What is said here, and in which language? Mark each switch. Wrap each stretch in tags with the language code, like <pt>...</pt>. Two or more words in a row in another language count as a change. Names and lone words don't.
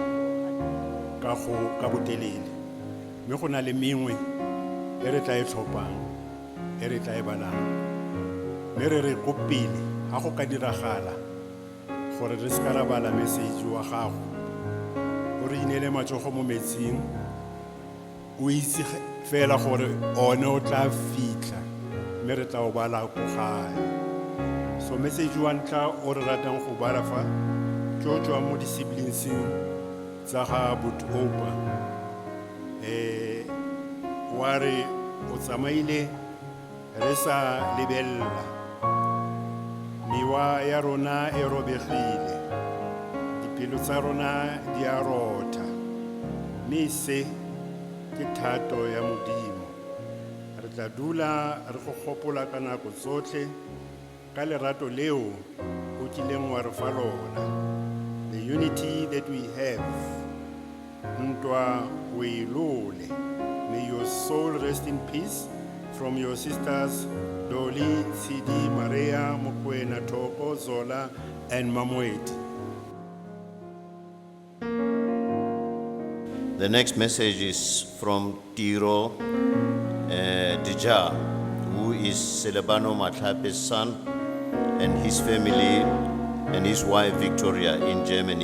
<tn>ka botelele mme go na le mengwe e re tla e tlhophang e re tla e balang mme re re ko pele ga go ka diragala gore re se ka ra bala message wa gago o re inele matsogo mo metsing o itse fela gore one o tla fitlha mme re tla o bala ko gae. So message wa ntla o re ratang go bala fa ke o tswa mo di-siblingsing tsa ga Matlhape. Wa re o tsamaile re sa lebella mewa ya rona e robegile dipelo tsa rona di a rotha mme se ke thato ya modimo re tla dula re go gopola ka nako tsotlhe ka lerato leo o kileng wa re fa lona,</tn> <en>the unity that we have.</en> <tn>Ntwa o ilole.</tn> <en>May your soul rest in peace. From your sisters Dolly, Sidi, Maria, Mokwena, Toko, Zola, and Mamweti. The next message is from Tiro Dija, who is Celebano Matlhape's son, and his family and his wife Victoria in Germany.</en>